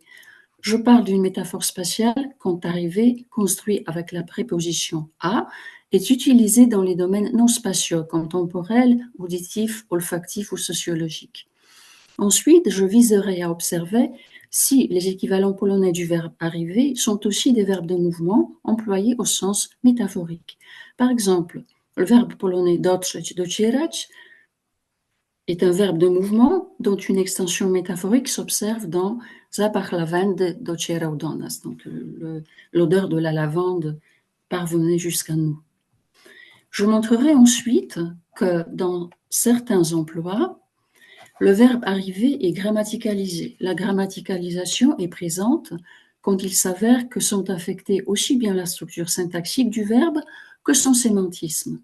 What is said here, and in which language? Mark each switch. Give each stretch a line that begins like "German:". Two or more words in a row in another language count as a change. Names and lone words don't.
French: Je parle d'une métaphore spatiale quand arriver, construit avec la préposition à, est utilisé dans les domaines non spatiaux, comme temporel, auditif, olfactif ou sociologique. Ensuite, je viserai à observer si les équivalents polonais du verbe arriver sont aussi des verbes de mouvement employés au sens métaphorique. Par exemple, le verbe polonais
Polish: dotrzeć, docierać
French: est un verbe de mouvement dont une extension métaphorique s'observe dans
Polish: zapach lawendy docierał do nas,
French: donc l'odeur de la lavande parvenait jusqu'à nous. Je montrerai ensuite que dans certains emplois, le verbe arriver est grammaticalisé. La grammaticalisation est présente quand il s'avère que sont affectés aussi bien la structure syntaxique du verbe que son sémantisme.